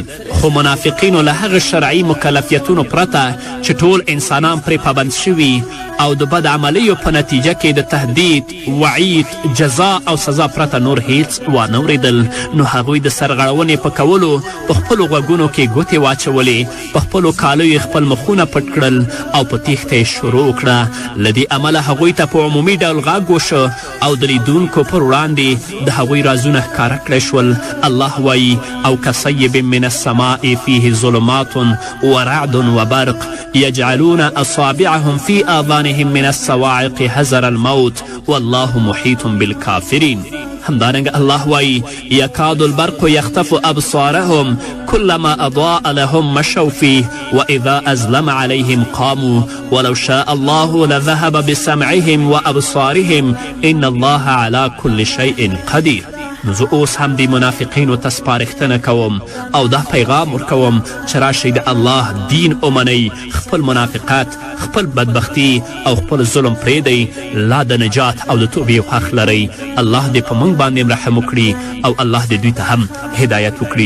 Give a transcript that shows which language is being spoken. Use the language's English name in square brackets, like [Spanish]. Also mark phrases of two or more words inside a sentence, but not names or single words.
[Pashto] خو منافقینو له هغه شرعي مکلفیتونو پرته چې ټول انسانان پرې پابند شوي او د بد عملیو په نتیجه کې د تهدید، وعید، جزا او سزا پرته نور هیڅ وانه اورېدل، نو هغوی د سرغړونې په کولو په خپلو غوږونو کې ګوتې واچولې، په خپلو کالیو یې خپل مخونه پټ کړل او په تیښته یې شروع کړه. له دې امله هغوی ته په عمومي ډول غږ وشو او د لیدونکو پر وړاندې د هغوی رازونه ښکاره کړی شول. الله وایي: [Arabic] او کصیب من السماء فیه ظلمات ورعد وبرق یجعلون اصابعهم فی آذانهم من الصواعق حذر الموت والله محیط بالکافرین. [Pashto] همدارنګه الله وایي: [Arabic] یکاد البرق یخطف ابصارهم كلما اضاء لهم مشوا فيه واذا ازلم عليهم قاموا ولو شاء الله لذهب بسمعهم وابصارهم ان الله على كل شيء قدير. [Pashto] نو زه اوس هم د منافقینو ته سپارښتنه کوم او دا پیغام ورکوم چې راشئ د الله دین ومنئ، خپل منافقت، خپل بدبختی او خپل ظلم پرېږدئ، لا د نجات او د توبې حق لرئ. الله دې په موږ باندې رحم وکړي او الله دې دوی ته هم هدایت وکړي.